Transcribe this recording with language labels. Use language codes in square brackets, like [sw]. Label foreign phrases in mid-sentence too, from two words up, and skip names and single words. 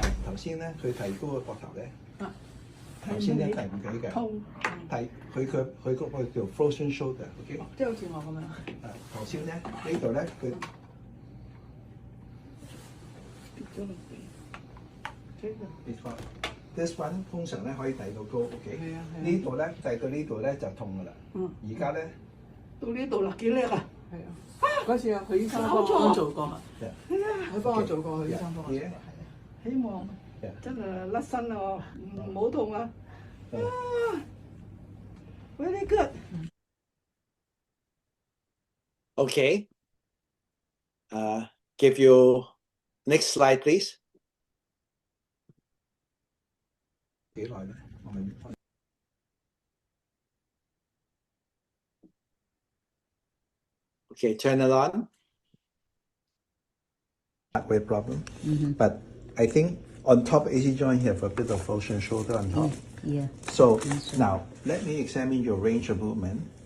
[yue] 頭先咧，佢提高個膊頭咧，頭先咧提唔起嘅，痛，佢嗰個叫 [en] frozen shoulder， [yue] OK，即係好似我咁樣。頭先咧呢度咧佢跌咗落地，跌翻。 [en] This one [yue] 通常咧可以遞到高，OK，係啊呢度咧遞到呢度咧就痛噶啦。而家咧到呢度啦，幾叻啊！係啊，嗰次啊，許醫生幫我做過，係啊，佢幫我做過，許醫生幫我做過，係啊，希望真係甩身啦，唔好痛啊 ！ [en] Very good。 Okay. Give you next slide, please. [yue] 幾耐咧？我咪 [en] Okay, turn it on. Weight problem, but I think on top AC joint you have a bit of frozen shoulder on top. Yeah. So now let me examine your range of movement.